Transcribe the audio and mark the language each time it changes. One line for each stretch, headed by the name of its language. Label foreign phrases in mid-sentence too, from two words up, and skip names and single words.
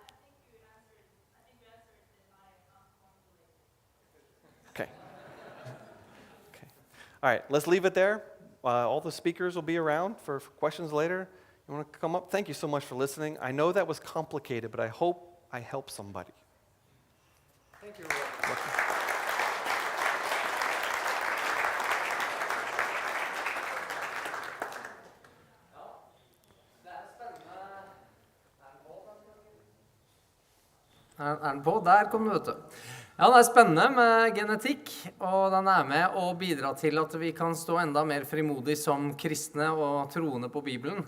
English: Okay. Okay. All right, let's leave it there. All the speakers will be around for questions later. You want to come up? Thank you so much for listening. I know that was complicated, but I hope I helped somebody. Thank you.
Norwegian: Er den på? Der kom du, vet du. Ja, det er spennende med genetikk, og den er med å bidra til at vi kan stå enda mer frimodig som kristne og troende på Bibelen.